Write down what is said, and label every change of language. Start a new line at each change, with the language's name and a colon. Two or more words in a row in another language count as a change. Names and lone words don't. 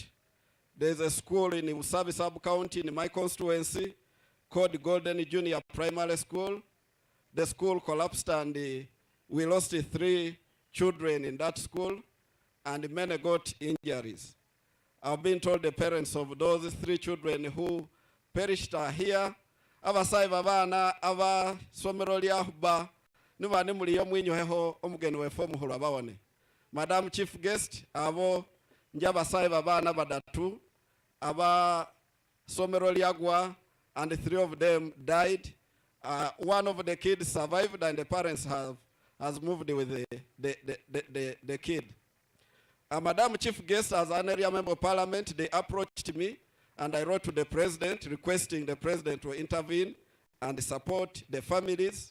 English: There's a school in Usabi sub-county in my constituency called Golden Junior Primary School. The school collapsed and we lost 3 children in that school and many got injuries. I've been told the parents of those 3 children who perished are here.
Gwere: Abasai babana aba somero lyahuba nibane muliyo mwinyoheho omugeni wefe omuhulu abawone.
English: Madam Chief Guest,
Gwere: abo njabasai babana badatu aba somero lyagwa
English: and 3 of them died. One of the kids survived and the parents has moved with the kid. Madam Chief Guest, as an area member of parliament, they approached me and I wrote to the president requesting the president to intervene and support the families.